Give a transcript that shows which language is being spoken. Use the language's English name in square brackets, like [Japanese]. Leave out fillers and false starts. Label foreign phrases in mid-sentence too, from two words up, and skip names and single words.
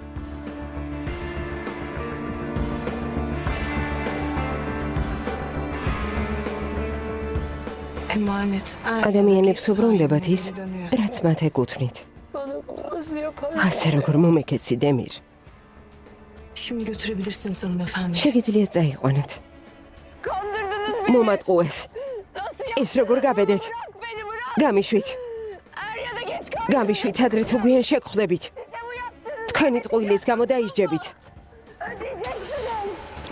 [Turkish] Emanet. [Georgian] ადამიანებს უბრუნდებათ ის, რაც მათ ეკუთვნით. [Turkish] Bana bunu nasıl yaparsın? [Georgian] ასე როგორ მომეკეცი, დემირ. [Turkish] Şimdi götürebilirsiniz hanımefendi. [Georgian] შეგიძლიათ წაიყვანოთ. [Turkish] Kandırdınız beni. [Georgian] მომატყუეს. [Turkish] Nasıl [Georgian] ის როგორ გაბედეთ? [Turkish] Bırak beni bırak. [Georgian] გამიშვით. [Turkish] Er ya da geç kal. [Georgian] გამიშვით ადრე თუ გვიან შეგხვდებით. [Turkish] Size bu yaptığınız [Georgian] თქვენი ტყუილის გამო დაისჯებით. [Turkish] ödeyeceksiniz.